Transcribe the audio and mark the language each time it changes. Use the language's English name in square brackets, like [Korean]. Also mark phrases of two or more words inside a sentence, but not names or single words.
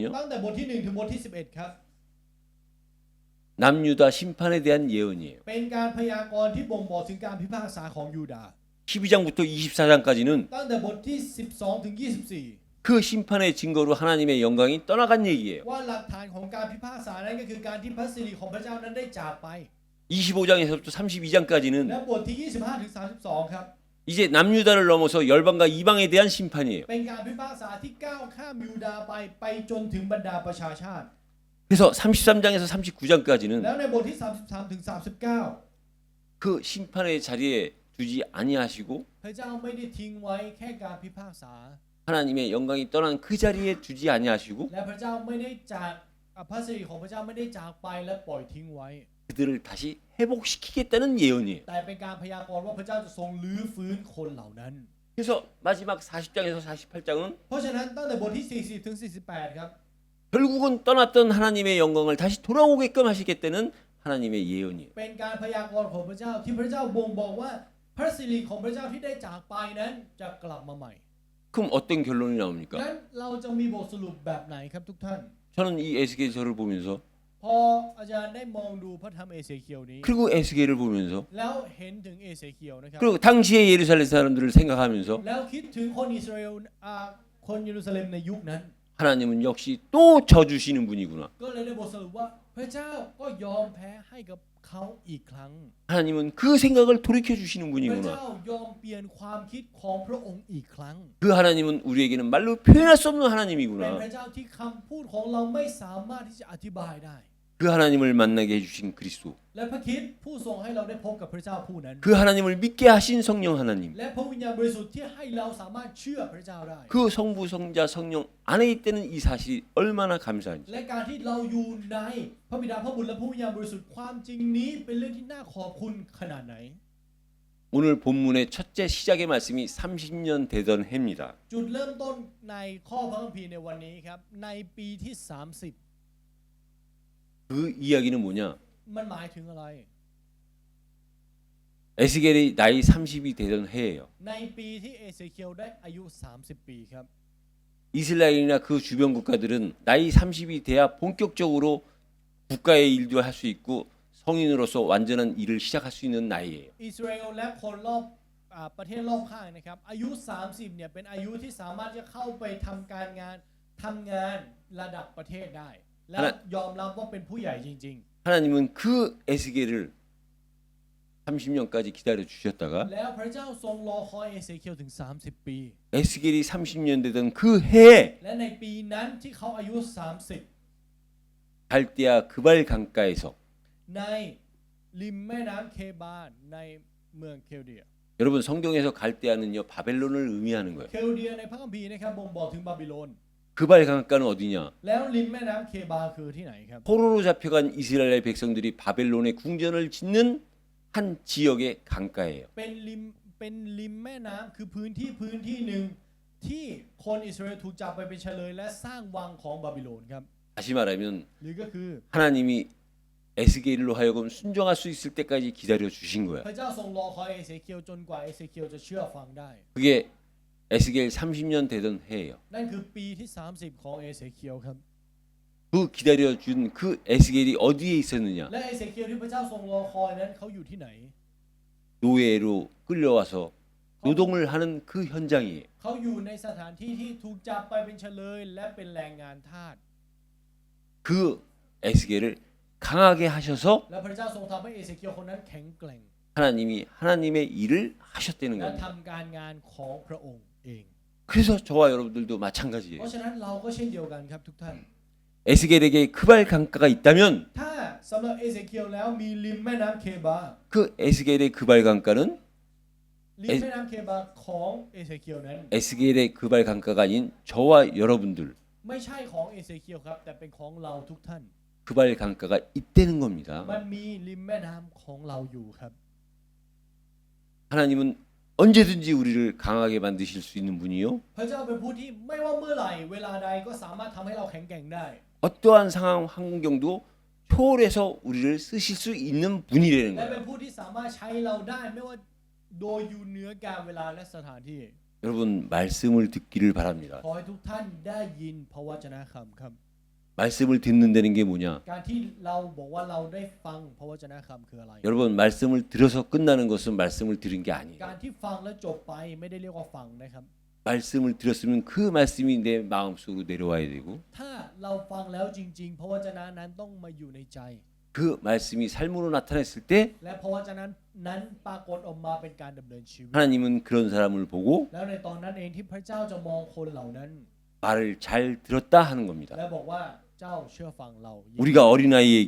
[Thai] ตั้งแต่บทที่1ถึงบทที่11ครับ [Korean] 남유다 심판에 대한 예언이에요. [Thai] เป็นการพยากรณ์ที่บ่งบอกถึงการพิพากษาของยูดาห์ [Korean] 12장부터 24장까지는 [Thai] ตั้งแต่บทที่12ถึง24 [Korean] 그 심판의 증거로 하나님의 영광이 떠나간 얘기예요. [Thai] ว่าหลักฐานของการพิพากษานั้นก็คือการที่พระสิริของพระเจ้านั้นได้จากไป [Korean] 25장에서부터 32장까지는 [Thai] และบทที่25ถึง32ครับ [Korean] 이제 남유다를 넘어서 열방과 이방에 대한 심판이에요. [Thai] เป็นการพิพากษาที่ก้าวข้ามยูดาห์ไปจนถึงบรรดาประชาชาติ [Korean] 그래서 33장에서 39장까지는 [Thai] แล้วในบทที่33ถึง39 [Korean] 그 심판의 자리에 두지 아니하시고 [Thai] พระเจ้าไม่ได้ทิ้งไว้แค่การพิพากษา [Korean] 하나님의 영광이 떠난 그 자리에 두지 아니하시고 [Thai] และพระเจ้าไม่ได้จากพระสิริของพระเจ้าไม่ได้จากไปและปล่อยทิ้งไว้ [Korean] 그들을 다시 회복시키겠다는 예언이에요. [Thai] แต่เป็นการพยากรณ์ว่าพระเจ้าจะทรงลื้อฟื้นคนเหล่านั้น [Korean] 그래서 마지막 40장에서 48장은 [Thai] เพราะฉะนั้นตั้งแต่บทที่40ถึง48ครับ [Korean] 결국은 떠났던 하나님의 영광을 다시 돌아오게끔 하시겠다는 하나님의 예언이에요. [Thai] เป็นการพยากรณ์ของพระเจ้าที่พระเจ้าบ่งบอกว่าพระสิริของพระเจ้าที่ได้จากไปนั้นจะกลับมาใหม่ [Korean] 그럼 어떤 결론이 나옵니까? [Thai] งั้นเราจะมีบทสรุปแบบไหนครับทุกท่าน [Korean] 저는 이 에스겔서를 보면서 [Thai] พออาจารย์ได้มองดูพระธรรมเอเซเคียวนี้ [Korean] 그리고 에스겔을 보면서 [Thai] แล้วเห็นถึงเอเซเคียวนะครับ [Korean] 그리고 당시의 예루살렘 사람들을 생각하면서 [Thai] แล้วคิดถึงคนอิสราเอลคนเยรูซาเล็มในยุคนั้น [Korean] 하나님은 역시 또 져주시는 분이구나. [Thai] ก็เลยได้บทสรุปว่าพระเจ้าก็ยอมแพ้ให้กับเขาอีกครั้ง [Korean] 하나님은 그 생각을 돌이켜 주시는 [Thai] พระ [Korean] 분이구나. [Thai] เจ้ายอมเปลี่ยนความคิดของพระองค์อีกครั้ง [Korean] 그 하나님은 우리에게는 말로 표현할 수 없는 [Thai] เป็น [Korean] 하나님이구나. [Thai] พระเจ้าที่คำพูดของเราไม่สามารถที่จะอธิบายได้ [Korean] 그 하나님을 만나게 해주신 그리스도. [Thai] และพระคริสต์ผู้ทรงให้เราได้พบกับพระเจ้าผู้นั้น [Korean] 그 하나님을 믿게 하신 성령 하나님. [Thai] และพระวิญญาณบริสุทธิ์ที่ให้เราสามารถเชื่อพระเจ้าได้ [Korean] 그 성부 성자 성령 안에 있다는 이 사실이 얼마나 감사한지. [Thai] และการที่เราอยู่ในพระบิดาพระบุตรและพระวิญญาณบริสุทธิ์ความจริงนี้เป็นเรื่องที่น่าขอบคุณขนาดไหน [Korean] 오늘 본문의 첫째 시작의 말씀이 30년 되던 해입니다. [Thai] จุดเริ่มต้นในข้อพระคัมภีร์ในวันนี้ครับในปีที่30 [Korean] 그 이야기는 뭐냐? [Thai] มันหมายถึงอะไร [Korean] 에스겔이 나이 30이 되던 해예요. [Thai] ในปีที่เอเซเคียวได้อายุ30 ปีครับ [Korean] 이스라엘이나 그 주변 국가들은 나이 30이 돼야 본격적으로 국가의 일도 할 수 있고 성인으로서 완전한 일을 시작할 수 있는 나이예요. [Thai] อิสราเอลและคนรอบประเทศรอบข้างนะครับอายุ30เนี่ยเป็นอายุที่สามารถจะเข้าไปทำงานระดับประเทศได้ และยอมรับว่าเป็นผู้ใหญ่จริง [Korean] 하나님은 그 에스겔을 30년까지 기다려 ๆ 주셨다가 [Thai] แล้วพระเจ้าทรงรอคอยเอเซเคียวถึง30 ปี [Korean] 에스겔이 30년 되던 그 해에 [Thai] และในปีนั้นที่เขาอายุ30 [Korean] 갈대아 그발 강가에서 [Thai] ในริมแม่น้ำเคบาในเมืองเคลเดีย [Korean] 여러분 성경에서 갈대아는요 바벨론을 의미하는 거예요. [Thai] เคลเดียในพระคัมภีร์นะครับบ่งบอกถึงบาบิโลน [Korean] 그발 강가는 어디냐? [Thai] แล้วริมแม่น้ำเคบาคือที่ไหนครับ [Korean] 포로로 잡혀간 이스라엘 백성들이 바벨론에 궁전을 짓는 한 지역의 강가예요. [Thai] เป็นริมแม่น้ำคือพื้นที่หนึ่งที่คนอิสราเอลถูกจับไปเป็นเฉลยและสร้างวังของบาบิโลนครับ [Korean] 다시 말하면 [Thai] หรือก็คือ [Korean] 하나님이 에스겔로 하여금 순종할 수 있을 때까지 기다려 주신 거야. [Thai] พระเจ้าทรงรอคอยเอเซเคียวจนกว่าเอเซเคียวจะเชื่อฟังได้ [Korean] 그게 에스겔 30년 되던 해예요. [Thai] นั่นคือปีที่30ของเอเซเคียวครับ [Korean] 그 기다려 준 그 에스겔이 어디에 있었느냐? [Thai] และเอเซเคียวที่พระเจ้าทรงรอคอยนั้นเขาอยู่ที่ไหน [Korean] 노예로 끌려와서 노동을 하는 그 현장이에요. [Thai] เขาอยู่ในสถานที่ที่ถูกจับไปเป็นเฉลยและเป็นแรงงานทาส [Korean] 그 에스겔을 강하게 하셔서 [Thai] และพระเจ้าทรงทำให้เอเซเคียวคนนั้นแข็งแกร่ง [Korean] 하나님이 하나님의 일을 하셨다는 [Thai] และ [Korean] 겁니다. [Thai] ทำการงานของพระองค์เอง [Korean] 그래서 저와 여러분들도 [Thai] เพ [Korean] 마찬가지예요. [Thai] ราะฉะนั้นเราก็เช่นเดียวกันครับทุกท่าน [Korean] 에스겔에게 그발 강가가 있다면 [Thai] ถ้าสำหรับเอเซเคียวแล้วมีริมแม่น้ำเคบา [Korean] 그 에스겔의 그발 강가는 [Thai] ริมแม่น้ำเคบาของเอเซเคียวนั้น [Korean] 에스겔의 그발 강가가 아닌 저와 여러분들 [Thai] ไม่ใช่ของเอเซเคียลครับแต่เป็นของเราทุกท่าน [Korean] 그 발 강가가 있다는 겁니다. [Thai] มันมีริมแม่น้ำของเราอยู่ครับ [Korean] 하나님은 언제든지 우리를 강하게 만드실 수 있는 분이요. [Thai] พระเจ้าเป็นผู้ที่ไม่ว่าเมื่อไหร่เวลาใดก็สามารถทำให้เราแข็งแกร่งได้ [Korean] 어떠한 상황 환경도 초월해서 우리를 쓰실 수 있는 분이라는 [Thai] และเป็น [Korean] 거예요. [Thai] ผู้ที่สามารถใช้เราได้ไม่ว่าโดยอยู่เหนือการเวลาและสถานที่ [Korean] 여러분 말씀을 듣기를 바랍니다. [Thai] ขอให้ทุกท่านได้ยินพระวจนะครับ [Korean] 말씀을 듣는다는 게 뭐냐? [Thai] การที่เราบอกว่าเราได้ฟังพระวจนะคืออะไร [Korean] 여러분 말씀을 들어서 끝나는 것은 말씀을 들은 게 [Thai] การ [Korean] 아니에요. [Thai] ที่ฟังแล้วจบไปไม่ได้เรียกว่าฟังนะครับ [Korean] 말씀을 들었으면 그 말씀이 내 마음속으로 내려와야 되고 [Thai] ถ้าเราฟังแล้วจริงๆพระวจนะนั้นต้องมาอยู่ในใจ [Korean] 그 말씀이 삶으로 나타났을 때 [Thai] และพระวจนะนั้นปรากฏออกมาเป็นการดำเนินชีวิต [Korean] 하나님은 그런 사람을 보고 [Thai] แล้วในตอนนั้นเองที่พระเจ้าจะมองคนเหล่านั้น [Korean] 말을 잘 들었다 하는 겁니다. [Thai] และบอกว่าเจ้าเชื่อฟังเรา [Korean] 우리가 어린아이에게